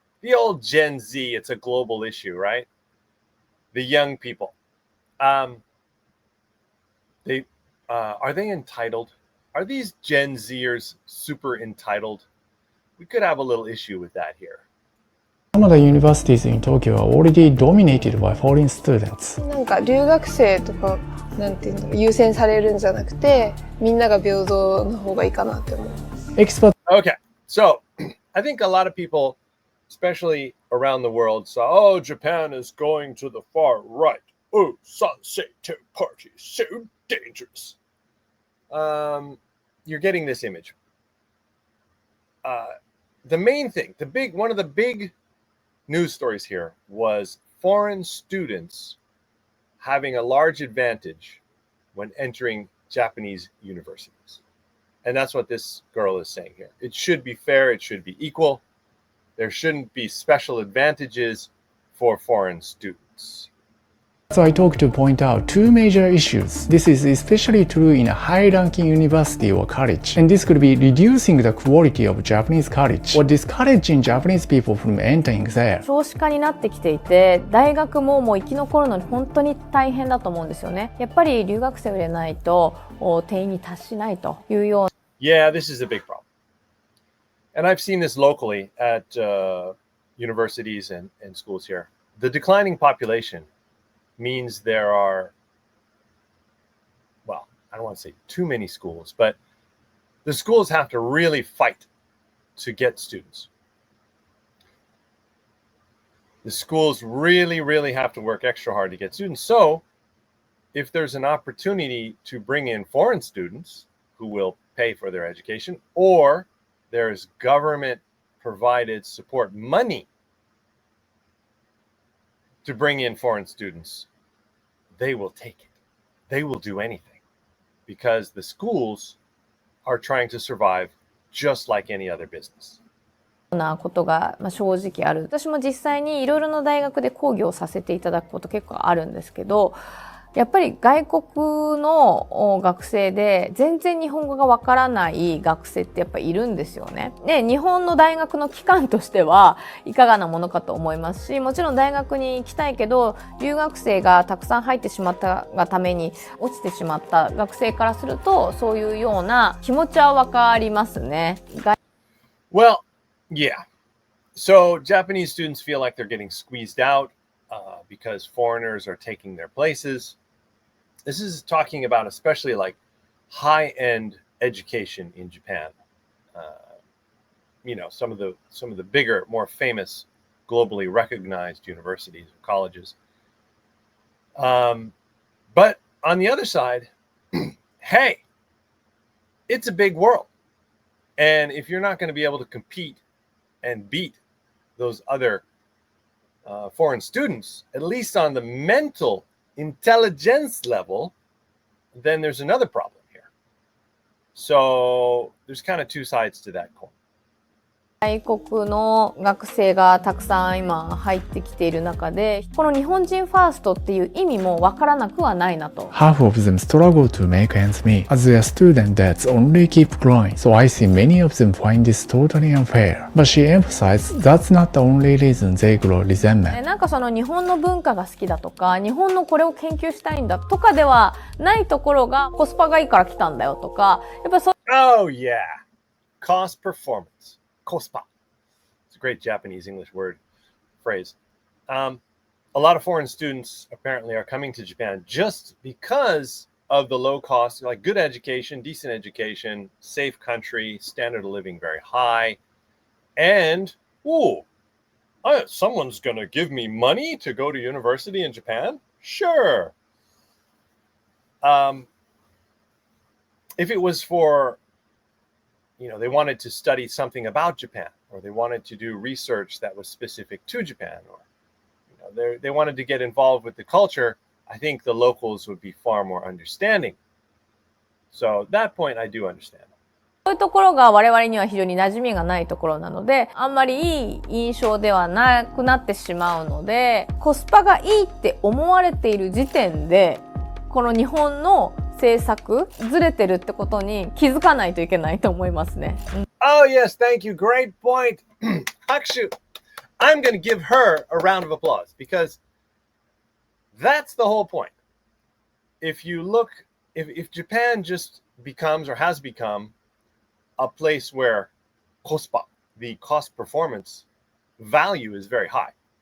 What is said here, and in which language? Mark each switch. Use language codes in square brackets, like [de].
[en] The old Gen Z, it's a global issue, right? The young people. Are they entitled? Are these Gen Zers super entitled? We could have a little issue with that here. Some of the universities in Tokyo are already dominated by foreign students. [ja] なんか留学生とかなんていうんだろう、優先されるんじゃなくて、みんなが平等の方がいいかなって思います。 [en] Okay, so I think a lot of people, especially around the world, saw, oh, Japan is going to the far right. Oh, Sansei Party, so dangerous. You're getting this image. The main thing, one of the big news stories here was foreign students having a large advantage when entering Japanese universities. And that's what this girl is saying here. It should be fair, it should be equal. There shouldn't be special advantages for foreign students. So I talk to point out two major issues. This is especially true in a high-ranking university or college, and this could be reducing the quality of Japanese college or discouraging Japanese people from entering there. [ja] 少子化になってきていて、大学ももう生き残るのに本当に大変だと思うんですよね。やっぱり留学生を入れないと定員に達しないというような。 [en] Yeah, this is a big problem. And I've seen this locally at universities and schools here. The declining population means there are, well, I don't want to say too many schools, but the schools have to really fight to get students. The schools really, really have to work extra hard to get students. So if there's an opportunity to bring in foreign students who will pay for their education, or there's government provided support money to bring in foreign students, they will take it. They will do anything because the schools are trying to survive just like any other business. [ja] なことが正直ある。私も実際にいろいろな大学で講義をさせていただくこと結構あるんですけど、やっぱり外国の学生で全然日本語がわからない学生ってやっぱいるんですよね。で、日本の大学の機関としてはいかがなものかと思いますし、もちろん大学に行きたいけど、留学生がたくさん入ってしまったがために落ちてしまった学生からすると、そういうような気持ちはわかりますね。 [en] Well, yeah. So Japanese students feel like they're getting squeezed out because foreigners are taking their places. This is talking about especially like high-end education in Japan. Some of the bigger, more famous, globally recognized universities or colleges. But on the other side, hey, it's a big world. And if you're not going to be able to compete and beat those other foreign students, at least on the mental intelligence level, then there's another problem here. So there's kind of two sides to that coin. [ja] 外国の学生がたくさん今入ってきている中で、この日本人ファーストっていう意味もわからなくはないなと。 [en] Half of them struggle to make ends meet, as their student debts only keep growing. So I see many of them find this totally unfair. But she emphasized that's not the only reason they grow resentment. [ja] なんかその日本の文化が好きだとか、日本のこれを研究したいんだとかではないところがコスパがいいから来たんだよとか、やっぱそう。 [en] Oh yeah, cost performance. Kospa. It's a great Japanese English word phrase. A lot of foreign students apparently are coming to Japan just because of the low cost, like good education, decent education, safe country, standard of living very high. And, someone's going to give me money to go to university in Japan? Sure. If it was for they wanted to study something about Japan, or they wanted to do research that was specific to Japan, or they wanted to get involved with the culture, I think the locals would be far more understanding. So that point I do understand. [ja] そういうところが我々には非常に馴染みがないところなので、あんまりいい印象ではなくなってしまうので、コスパがいいって思われている時点で、この日本の政策ずれてるってことに気づかないといけないと思いますね。 [en] Oh yes, thank you. Great point. [ja] Hakushu. [en] I'm going to give her a round of applause because that's the whole point. If you look, if Japan just becomes or has become a place where kospa, the cost performance value is very high.